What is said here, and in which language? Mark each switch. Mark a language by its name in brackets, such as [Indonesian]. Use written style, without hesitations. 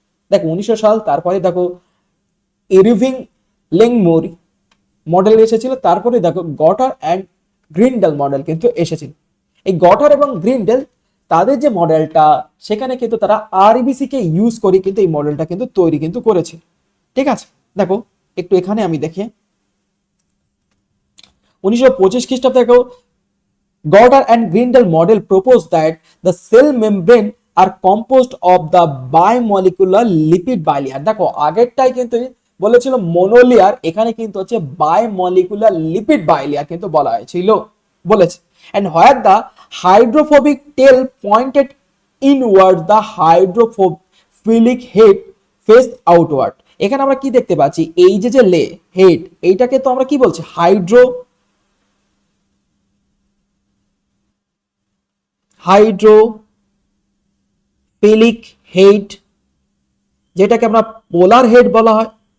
[Bangla] দেখো 1900 সাল, তারপরে দেখো ইরভিং লেংমুরি মডেল এসেছিল, তারপরে দেখো গটার অ্যান্ড গ্রিন্ডেল মডেল কিন্তু এসেছিল। এই গটার এবং গ্রিন্ডেল তাদের যে মডেলটা সেখানে কিন্তু তারা আরবিসি কে ইউজ করে কিন্তু এই মডেলটা কিন্তু তৈরি কিন্তু করেছে, ঠিক আছে। দেখো একটু এখানে আমি দেখি 1925 খ্রিস্টাব্দে দেখো [English] Goddard and Grindel model proposed that the cell membrane are composed of the bimolecular lipid bilayer। [Bangla] দেখো আগেরটাই কিন্তু বলেছিল মনোলেয়ার, এখানে কিন্তু হচ্ছে বায়োমলিকুলার লিপিড বাইলেয়ার কিন্তু বলা হয়েছিল বলেছে। [English] and where the hydrophobic tail pointed inward, the hydrophilic head faced outward। [Bangla] এখানে আমরা কি দেখতে পাচ্ছি, এই যে হেড, এইটাকে তো আমরা কি বলছি, হাইড্রোফিলিক হেড, যেটাকে আমরা পোলার হেড বলা হয়।